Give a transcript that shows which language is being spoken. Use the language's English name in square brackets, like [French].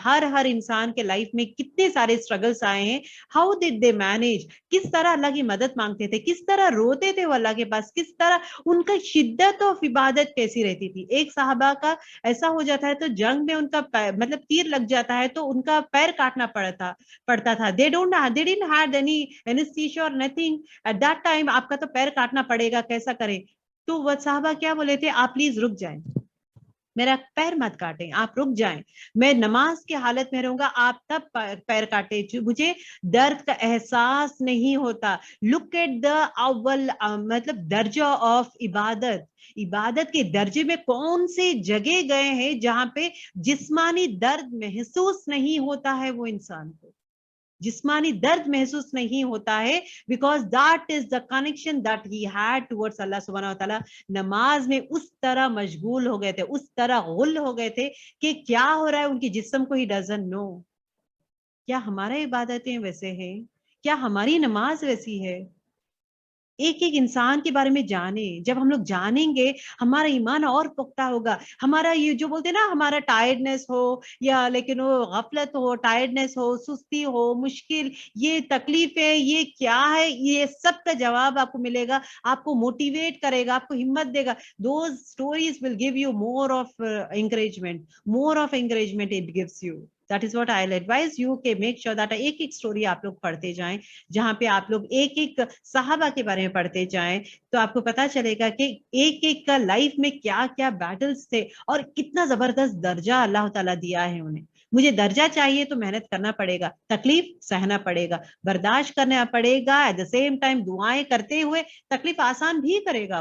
[Urdu] ہر انسان کے لائف میں کتنے سارے اسٹرگلس آئے ہیں, [English] how did they manage, [Urdu] کس طرح اللہ کی مدد مانگتے تھے, کس طرح روتے تھے وہ اللہ کے پاس, کس طرح ان کا شدت آف عبادت کیسی رہتی تھی. ایک صحابہ کا ایسا ہو جاتا ہے تو جنگ میں ان کا مطلب تیر لگ جاتا ہے تو ان کا پیر کاٹنا پڑتا تھا. [English] they didn't had any anesthesia or nothing at that time. [Urdu] آپ کا تو پیر کاٹنا پڑے گا, کیسا کریں. تو وہ صحابہ کیا بولے تھے, آپ پلیز رک جائیں, میرا پیر مت کاٹیں, آپ رک جائیں, میں نماز کی حالت میں رہوں گا, آپ تب پیر کاٹے, مجھے درد کا احساس نہیں ہوتا. [English] look at the اول [Urdu] مطلب درجہ آف عبادت, عبادت کے درجے میں کون سے جگہ گئے ہیں جہاں پہ جسمانی درد محسوس نہیں ہوتا ہے وہ انسان کو. جسمانی درد محسوس نہیں ہوتا ہے, [English] because that is the connection that he had towards Allah subhanahu wa ta'ala. [Urdu] نماز میں اس طرح مشغول ہو گئے تھے, اس طرح غل ہو گئے تھے کہ کیا ہو رہا ہے ان کی جسم کو, [English] He doesn't know. [Urdu] کیا ہمارا عبادتیں ویسے ہیں؟ کیا ہماری نماز ویسی ہے؟ ایک ایک انسان کے بارے میں جانیں. جب ہم لوگ جانیں گے ہمارا ایمان اور پختہ ہوگا. ہمارا یہ جو بولتے ہیں نا, ہمارا ٹائرڈنس ہو یا لیکن وہ غفلت ہو, ٹائرڈنس ہو, سستی ہو, مشکل, یہ تکلیف ہے, یہ کیا ہے, یہ سب کا جواب آپ کو ملے گا. آپ کو موٹیویٹ کرے گا, آپ کو ہمت دے گا. [English] Those stories will give you more of encouragement, more of encouragement it gives you. That is what I'll advise you [Urdu] کہ [English] make sure that [Urdu] ایک ایک story آپ لوگ پڑھتے جائیں, جہاں پہ آپ لوگ ایک ایک صحابہ کے بارے میں پڑھتے جائیں, تو آپ کو پتا چلے گا کہ ایک ایک کا لائف میں کیا کیا بیٹلز تھے اور کتنا زبردست درجہ اللہ تعالیٰ دیا ہے انہیں. مجھے درجہ چاہیے تو محنت کرنا پڑے گا, تکلیف سہنا پڑے گا, برداشت کرنا پڑے گا, [English] at the same time [Urdu] دعائیں کرتے ہوئے تکلیف آسان بھی کرے گا.